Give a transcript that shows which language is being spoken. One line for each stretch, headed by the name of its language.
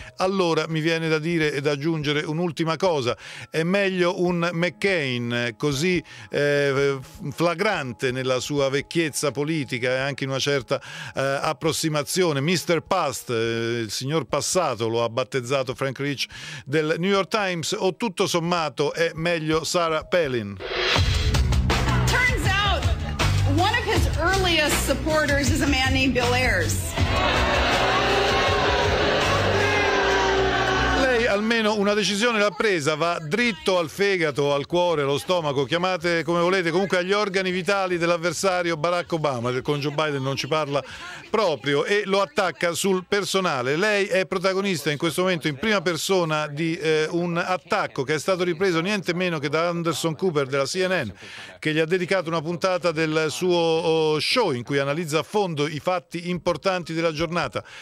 Italian: allora mi viene da dire e da aggiungere un'ultima cosa: è meglio un McCain così flagrante nella sua vecchiezza politica e anche in una certa approssimazione, Mr. Past, il signor passato, lo ha battezzato Frank Rich del New York Times, o tutto sommato è meglio Sarah Palin?
English: Turns out one of his earliest supporters is a man named Bill Ayers.
Italian: Almeno una decisione l'ha presa, va dritto al fegato, al cuore, allo stomaco, chiamate come volete, comunque agli organi vitali dell'avversario Barack Obama, del congio Biden non ci parla proprio, e lo attacca sul personale. Lei è protagonista in questo momento in prima persona di un attacco che è stato ripreso niente meno che da Anderson Cooper della CNN, che gli ha dedicato una puntata del suo show in cui analizza a fondo i fatti importanti della giornata.